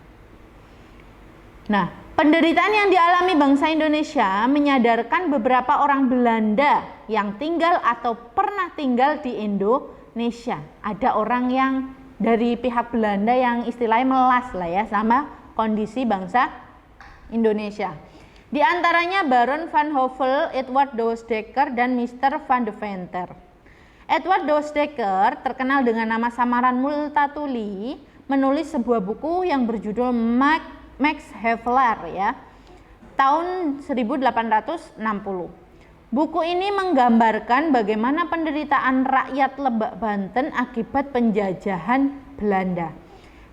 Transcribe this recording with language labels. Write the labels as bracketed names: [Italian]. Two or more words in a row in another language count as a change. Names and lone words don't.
[Indonesian] Nah, penderitaan yang dialami bangsa Indonesia menyadarkan beberapa orang Belanda yang tinggal atau pernah tinggal di Indonesia. Ada orang yang dari pihak Belanda yang istilahnya melas lah ya sama kondisi bangsa Indonesia. Di antaranya Baron van Hövell, Edward Douwes-Dekker, dan Mr. van de Venter. Edward Douwes-Dekker, terkenal dengan nama samaran Multatuli, menulis sebuah buku yang berjudul Max Havelaar ya, tahun 1860. Buku ini menggambarkan bagaimana penderitaan rakyat Lebak Banten akibat penjajahan Belanda.